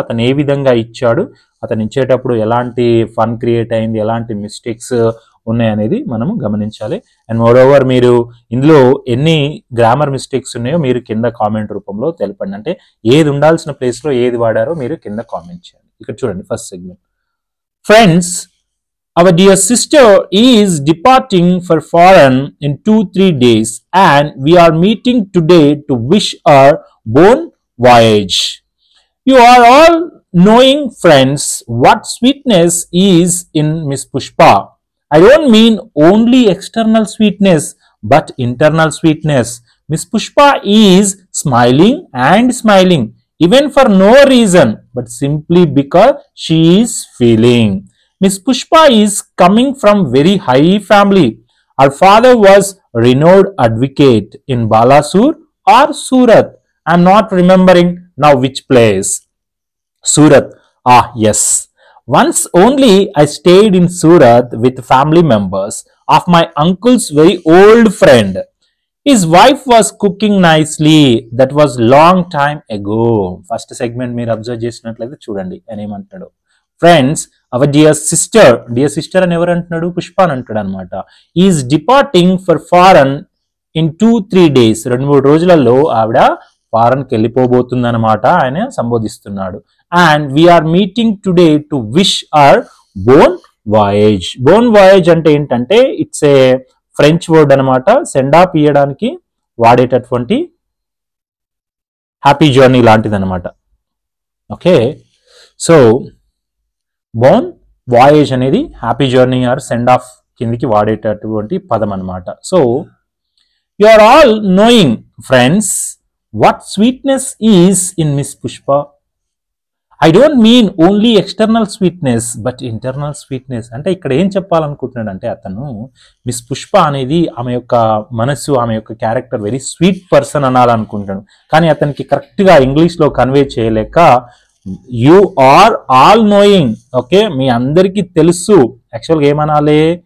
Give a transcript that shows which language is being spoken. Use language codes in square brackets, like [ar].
[te] అతను ఏ విధంగా ఇచ్చాడు, అతను ఇచ్చేటప్పుడు ఎలాంటి ఫన్ క్రియేట్ అయింది, ఎలాంటి మిస్టేక్స్ ఉన్నాయనేది మనము గమనించాలి. అండ్ మోరోవర్ మీరు ఇందులో ఎన్ని గ్రామర్ మిస్టేక్స్ ఉన్నాయో మీరు కింద కామెంట్ రూపంలో తెలపండి. అంటే ఏది ఉండాల్సిన ప్లేస్లో ఏది వాడారో మీరు కింద కామెంట్ చేయండి. ఇక్కడ చూడండి first segment. Friends, [en] our dear sister is departing for foreign in 2-3 days and we are meeting today to wish her bon voyage. You are all knowing, friends, what sweetness is in Miss Pushpa. I don't mean only external sweetness but internal sweetness. Miss Pushpa is smiling and smiling, even for no reason but simply because she is feeling. Miss Pushpa is coming from very high family. Her father was renowned advocate in Balasur or Surat. I am not remembering now which place. Surat. Ah, yes. Once only I stayed in Surat with family members of my uncle's very old friend. His wife was cooking nicely. That was long time ago. [te] First segment మీరు observe చేసినట్లయితే చూడండి ఆయన ఏమంటాడు. [en] friends, our dear sister [te] అని ఎవరు అంటున్నాడు? పుష్ప అని అంటాడు అనమాట. [en] Is departing for foreign in 2-3 days. [te] 2-3 రోజులలో ఆవిడ ఫారెన్కి వెళ్ళిపోబోతుంది అనమాట. ఆయన సంబోధిస్తున్నాడు. [en] And we are meeting today to wish our bon voyage. [te] Bone voyage అంటే ఏంటంటే [en] it's a French word [te] అనమాట. సెండ్ ఆఫ్ ఇయ్యడానికి వాడేటటువంటి హ్యాపీ జర్నీ లాంటిది అనమాట. ఓకే, సో బోన్ వాయేజ్ అనేది happy journey or send off కిందికి వాడేటటువంటి పదం అనమాట. [en] So you are all knowing, friends, what sweetness is in Miss Pushpa. I don't mean only external sweetness but internal sweetness. [te] అంటే ఇక్కడ ఏం చెప్పాలనుకుంటున్నాడు అంటే అతను మిస్ పుష్ప అనేది ఆమె యొక్క మనసు, ఆమె యొక్క క్యారెక్టర్ వెరీ స్వీట్ పర్సన్ అనాలనుకుంటాడు. కానీ అతనికి కరెక్ట్గా ఇంగ్లీష్లో కన్వే చేయలేక [en] you are all knowing, [te] okay, మీ అందరికీ తెలుసు. యాక్చువల్గా ఏమనాలి?